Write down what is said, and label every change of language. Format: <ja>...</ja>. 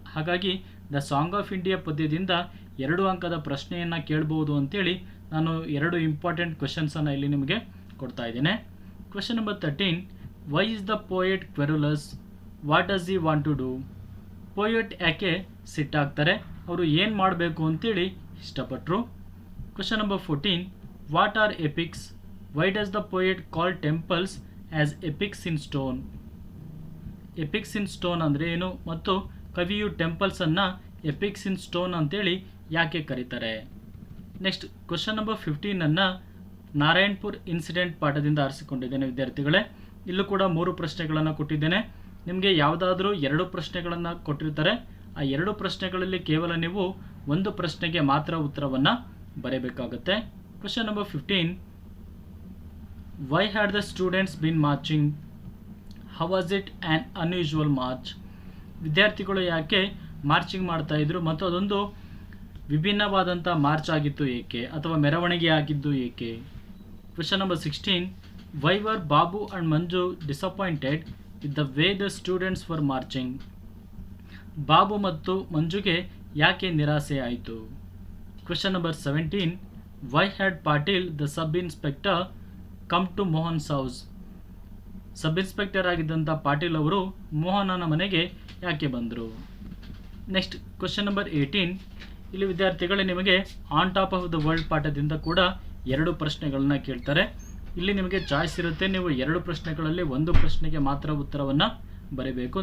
<kn>ಹಾಗಾಗಿ the song of India ಪದ್ಯದಿಂದ 2 ಅಂಕದ ಪ್ರಶ್ನೆಯನ್ನು ಕೇಳಬಹುದು ಅಂತೇಳಿ ನಾನು 2 ಇಂಪಾರ್ಟೆಂಟ್ ಕ್ವೆಶನ್ಸನ್ನು ಇಲ್ಲಿ ನಿಮಗೆ ಕೊಡ್ತಾ ಇದ್ದೇನೆ.</kn> <en>Question number 13: why is the poet querulous? What does he want to do?</en> <kn>Poet ಯಾಕೆ ಸಿಟ್ಟಾಗ್ತಾರೆ? ಅವರು ಏನು ಮಾಡಬೇಕು ಅಂತೇಳಿ ಇಷ್ಟಪಟ್ಟರು?</kn> <en>Question number 14. What are epics? Why does the poet call temples as epics in stone?</en> <kn>Epics in stone ಅಂದರೆ ಏನು ಮತ್ತು ಕವಿಯು ಟೆಂಪಲ್ಸನ್ನು epics ಇನ್ stone ಅಂತೇಳಿ ಯಾಕೆ ಕರೀತಾರೆ?</kn> <en>next question number 15</en> <kn>Narayanpur incident ಪಾಠದಿಂದ ಆರಿಸಿಕೊಂಡಿದ್ದೇನೆ ವಿದ್ಯಾರ್ಥಿಗಳೇ. ಇಲ್ಲೂ ಕೂಡ 3 ಪ್ರಶ್ನೆಗಳನ್ನು ಕೊಟ್ಟಿದ್ದೇನೆ. ನಿಮಗೆ ಯಾವುದಾದ್ರೂ 2 ಪ್ರಶ್ನೆಗಳನ್ನು ಕೊಟ್ಟಿರ್ತಾರೆ. ಆ 2 ಪ್ರಶ್ನೆಗಳಲ್ಲಿ ಕೇವಲ ನೀವು 1 ಪ್ರಶ್ನೆಗೆ ಮಾತ್ರ ಉತ್ತರವನ್ನು ಬರೆಯಬೇಕಾಗುತ್ತೆ.</kn> <en>Question number 15. Why had the students been marching? How was it an unusual march?</en> <kn>ವಿದ್ಯಾರ್ಥಿಗಳು ಯಾಕೆ ಮಾರ್ಚಿಂಗ್ ಮಾಡ್ತಾ ಇದ್ರು ಮತ್ತು ಅದೊಂದು ವಿಭಿನ್ನವಾದಂಥ ಮಾರ್ಚ್ ಆಗಿತ್ತು ಏಕೆ ಅಥವಾ ಮೆರವಣಿಗೆ ಆಗಿದ್ದು ಏಕೆ?</kn> <en>Question number 16. Why were Babu and Manju disappointed with the way the students were marching?</en> <kn>Babu ಮತ್ತು ಮಂಜುಗೆ ಯಾಕೆ ನಿರಾಸೆ ಆಯಿತು?</kn> <en>Question number 17. Why had Patil the sub inspector come to Mohan's house?</en> <kn>Sub inspector ಆಗಿದ್ದಂಥ Patil ಅವರು ಮೋಹನನ ಮನೆಗೆ ಯಾಕೆ ಬಂದರು?</kn> <en>Next question number 18.</en> <kn>ಇಲ್ಲಿ ವಿದ್ಯಾರ್ಥಿಗಳೇ ನಿಮಗೆ on top of the world ಪಾಠದಿಂದ ಕೂಡ 2 ಪ್ರಶ್ನೆಗಳನ್ನ ಕೇಳ್ತಾರೆ. ಇಲ್ಲಿ ನಿಮಗೆ ಚಾಯ್ಸ್ ಇರುತ್ತೆ. ನೀವು 2 ಪ್ರಶ್ನೆಗಳಲ್ಲಿ 1 ಪ್ರಶ್ನೆಗೆ ಮಾತ್ರ ಉತ್ತರವನ್ನು ಬರೀಬೇಕು.</kn>